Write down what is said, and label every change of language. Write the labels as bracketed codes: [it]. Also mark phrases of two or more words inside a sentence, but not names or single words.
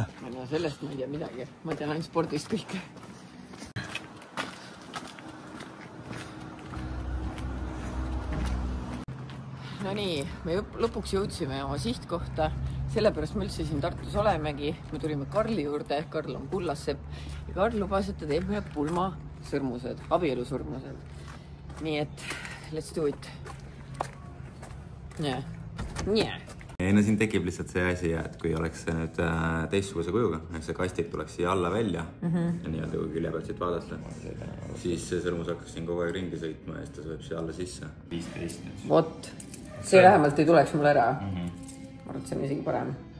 [et] No sellest ma ei tea midagi. Ma tean ainult spordist kõike. No nii, me lõpuks jõudsime oma sihtkohta. Sellepärast me üldse siin Tartus olemegi. Me tulime Karli juurde. Karl on Kullassepp. Ja Karl lubas, et ta teeb ühe pulmasõrmused, abielusõrmused. Nii et [en] let's do it. Yeah. [et] Ei, no siin tekib lihtsalt see asi, et kui oleks see nüüd teistsuguse kujuga, see kastid tuleks siia alla välja ja nii-öelda kui külje pealt siit vaadata, siis see sõrmus hakkas siin kogu aeg ringi sõitma ja siis ta sööb siia alla sisse. 15. Vot, see vähemalt ei tuleks mul ära. Ma arvan, et see on isegi parem.